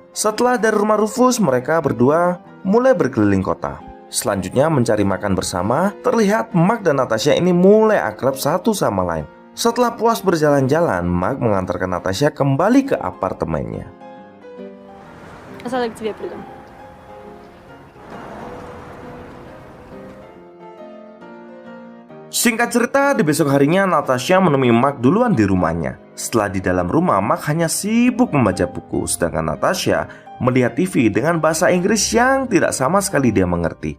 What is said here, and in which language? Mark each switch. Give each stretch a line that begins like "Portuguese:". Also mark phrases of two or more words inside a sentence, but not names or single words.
Indonesian: Setelah dari rumah Rufus, mereka berdua mulai berkeliling kota. Selanjutnya mencari makan bersama. Terlihat Mark dan Natasha ini mulai akrab satu sama lain. Setelah puas berjalan-jalan, Mark mengantarkan Natasha kembali ke apartemennya.
Russian: Asal к тебе приду.
Indonesian: Singkat cerita, di besok harinya Natasha menemui Mark duluan di rumahnya. Setelah di dalam rumah, Mark hanya sibuk membaca buku, sedangkan Natasha melihat TV dengan bahasa Inggris yang tidak sama sekali dia mengerti.